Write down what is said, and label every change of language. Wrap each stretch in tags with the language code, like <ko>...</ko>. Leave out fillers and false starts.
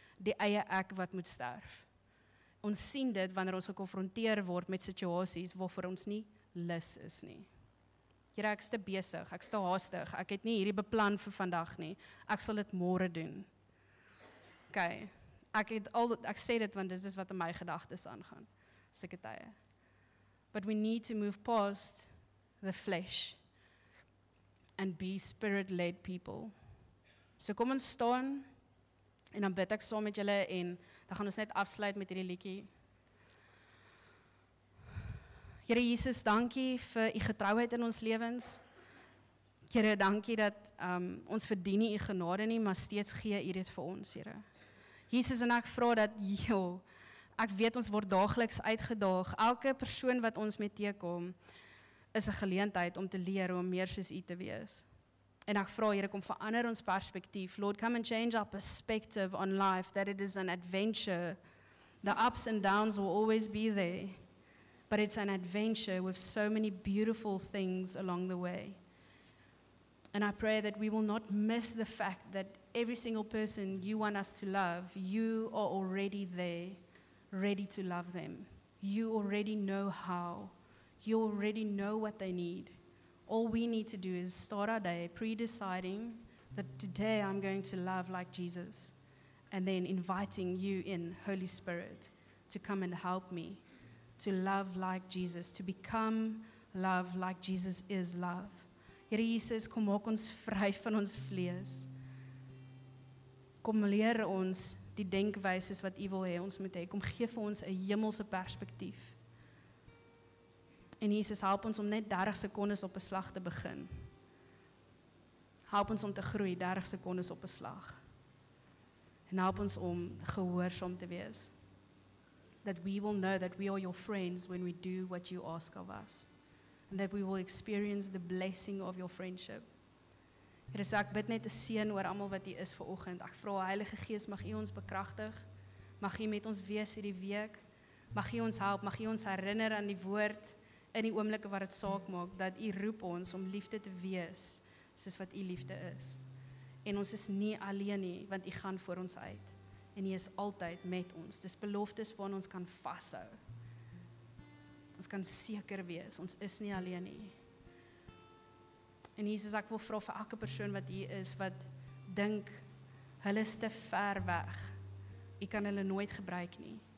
<af>Die eie ek wat moet sterf. Ons sien dit wanneer ons gekonfronteer word met situasies waarvoor ons nie lus is nie. Here, ek's te besig, ek's te haastig, ek het nie hierdie beplan vir vandag nie. Ek sal dit môre doen. Okay. Ek sê dit want dit is wat in my gedagtes aangaan. Sulke tye.</af> <en>But we need to move past the flesh and be spirit-led people.</en> <af>So kom ons staan en dan bid ek saam met julle en dan gaan ons net afsluit met hierdie liedjie. Here Jesus, dankie vir u getrouheid in ons lewens. Here, dankie dat ons verdien nie u genade nie, maar steeds gee u dit vir ons, Here. Jesus, en ek vra dat, ek weet ons word daagliks uitgedaag. Elke persoon wat ons mee teekom, is 'n geleentheid om te leer om meer soos u te wees. En ek vra, Here, kom verander ons perspektief.</af> <en>Lord, come and change our perspective on life, that it is an adventure. The ups and downs will always be there, but it's an adventure with so many beautiful things along the way. And I pray that we will not miss the fact that every single person you want us to love, you are already there, ready to love them. You already know how. You already know what they need. All we need to do is start our day pre-deciding that today I'm going to love like Jesus, and then inviting you in, Holy Spirit, to come and help me to love like Jesus, to become love like Jesus is love.</en> <af>Here Jesus, kom maak ons vry van ons vlees. Kom leer ons die denkwyses wat u wil hê ons moet hê. Kom gee vir ons 'n hemelse perspektief. En Jesus, help ons om net 30 sekondes op 'n slag te begin. Help ons om te groei 30 sekondes op 'n slag. En help ons om gehoorsaam te wees.</af> <en>That we will know that we are your friends when we do what you ask of us. And that we will experience the blessing of your friendship.</en> <af>Here, so ek bid net 'n seën oor almal wat hier is vanoggend. Ek vra, Heilige Gees, mag U ons bekragtig. Mag U met ons wees hierdie week. Mag U ons help, mag U ons herinner aan die woord in die oomblikke wat dit saak maak, dat U roep ons om liefde te wees, soos wat U liefde is. En ons is nie alleen nie, want U gaan voor ons uit. En U is altyd met ons. Dis beloftes waaraan ons kan vashou. Ons kan seker wees, ons is nie alleen nie. En Jesus, ek wil vra vir elke persoon wat hier is, wat dink, hulle is te ver weg. U kan hulle nooit gebruik nie.</af>